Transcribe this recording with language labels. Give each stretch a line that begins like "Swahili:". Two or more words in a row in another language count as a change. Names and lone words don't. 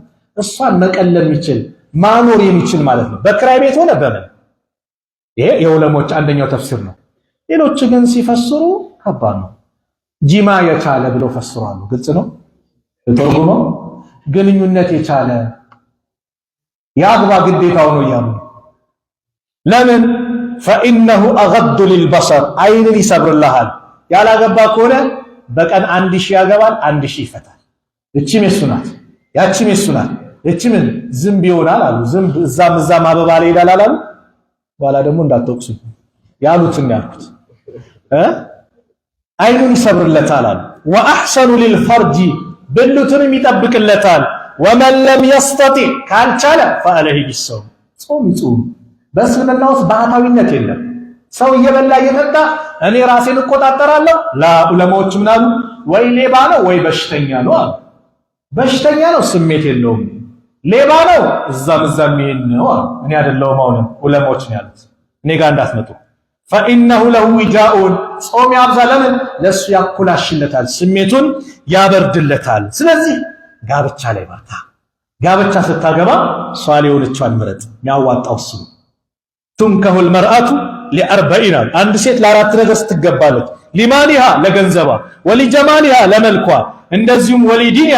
Amharic: እሷን መቀለል የሚችል ማኖር የሚችል ማለት ነው። በክራይ ቤት ሆነ በምን ይሄ የዑለሞች አንደኛው ተፍሲር ነው። ሌሎች ግን ሲፈስሩ ከባድ ነው። ጂማ የቻለ ብለው ፈስሯሉ። ግልጽ ነው ተርጉመው ግንኙነት የቻለ ያግባ ግዴታው ነው እያሉ ለምን
Arabic: فإنه أغض للبصر
Amharic: አይንን ይሰብርልሃል። ያላገባ ከሆነ በቀን 1000 ያገባል፣ 1000 ይፈታል። እቺም የሱ ናት፣ ያቺም የሱ ናት። እቺም ዝምብ ይሆናል አሉ። ዝምብ እዛም አበባ ላይ ይላል አሉ። በኋላ ደግሞ እንዳትወቅሱ ያሉትን ያልኩት አይኑን ይሰብርለታል አሉ።
Arabic: وأحسن للفرج
Amharic: ብልቱንም ይጠብቅለታል።
Arabic: ومن لم يستطع
Amharic: ካልቻለ
Arabic: فعليه بالصوم
Amharic: ጾም ይጾም። በእስልምና ውስጥ ባህታዊነት የለም። ሰው እየበላ እየጠጣ እኔ ራሴን እቆጣጠራለሁ ላ ዑለማዎች ምን አሉ? ወይ ሌባ ነው ወይ በሽተኛ ነው አሉ። በሽተኛ ነው ስሜት የለውም፣ ሌባ ነው እዛም ይሄን ነው አሉ። እኔ አይደለሁም አሁን ዑለማዎች ነው ያሉት። እኔ ጋር እንዳትመጡ። فإنه
Arabic: له وجاء
Amharic: ጾም ያብዛ። ለምን ለሱ ያኩላሽለታል፣ ስሜቱን ያበርድለታል። ስለዚህ ጋብቻ ላይ በርታ። ጋብቻ ስታገባ ሷሊህ የሆነችዋን ምረጥ። የሚያዋጣው እሱ ነው።
Arabic: تنكح المرأة لأربع
Amharic: አንድ ሴት ለአራት ነገር ስትገባለች። ሊማሊሃ ለገንዘቧ፣ ወሊጀማሊሃ ለመልኳ፣ እንደዚሁም ወሊዲኒሃ